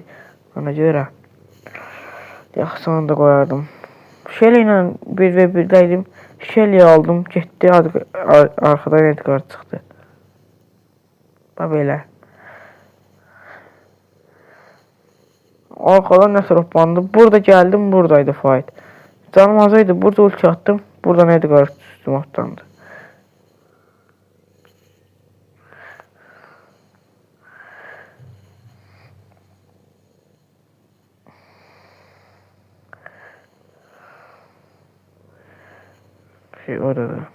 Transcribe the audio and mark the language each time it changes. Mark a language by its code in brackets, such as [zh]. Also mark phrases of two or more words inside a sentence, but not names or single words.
[az] Ona görə yaxşı sonunda qoyardım. Shelly ilə 1v1'dəydim. Shelly aldım, getdi, arxadan Edgar çıxdı. Bax belə. Arxadan nəsə hoppandı. Burada gəldim, buradaydı fight. Canım azaydı, burada ulti attım. Buradan Edgar üstüm atlandı. Orada.